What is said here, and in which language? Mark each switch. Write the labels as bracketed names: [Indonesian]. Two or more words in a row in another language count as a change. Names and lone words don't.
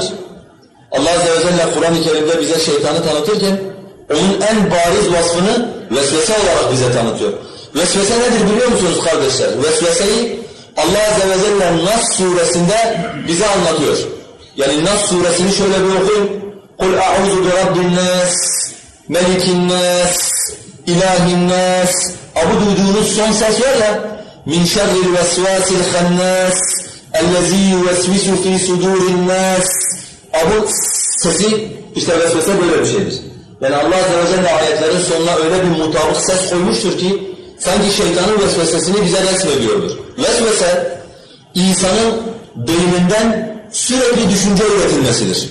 [Turkish] Allah Azze ve Celle Kur'an-ı Kerim'de bize şeytanı tanıtırken onun en bariz vasfını vesvese olarak bize tanıtıyor. Vesvese nedir biliyor musunuz kardeşler? Vesveseyi Allah Azze ve Celle Nas suresinde bize anlatıyor. Yani Nas suresini şöyle bir okuyun. [Arabic] قُلْ أَعُوذُ بِرَبِّ النَّاسِ مَلِكِ النَّاسِ إِلَٰهِ النَّاسِ. [Turkish] Bu duyduğunuz son ses var ya, [Arabic] مِنْ شَرِّ الْوَسْوَاسِ الْخَنَّاسِ اَلَّذ۪ي يُوَسْوِسُ ف۪ي صُدُورِ النَّاسِ. [Turkish] Bu sesi, işte vesvese böyle bir şeydir. Yani Allah Azze ve Celle ayetlerin sonuna öyle bir mutabık ses koymuştur ki sanki şeytanın vesvesesini bize resmediyordur. Vesvese, insanın beyninden sürekli düşünce üretilmesidir.